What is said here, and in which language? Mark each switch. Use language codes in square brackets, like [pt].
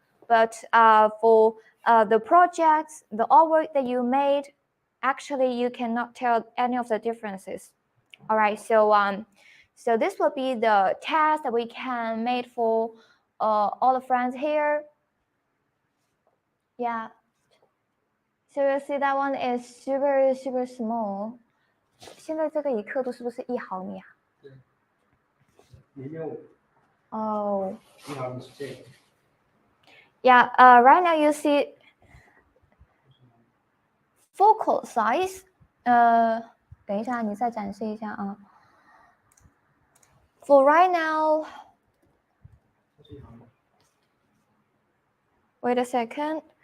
[en] But for the projects, the artwork that you made, actually you cannot tell any of the differences. All right, so this will be the test that we can make for all the friends here. Yeah. So you see that one is super small. [zh] 现在这个以刻度是不是1毫米啊？对，0.5。哦。1毫米是这个。 [en] Yeah, right now you see focal size. [zh] 等一下，你再展示一下啊。 [en] For right now, wait a second.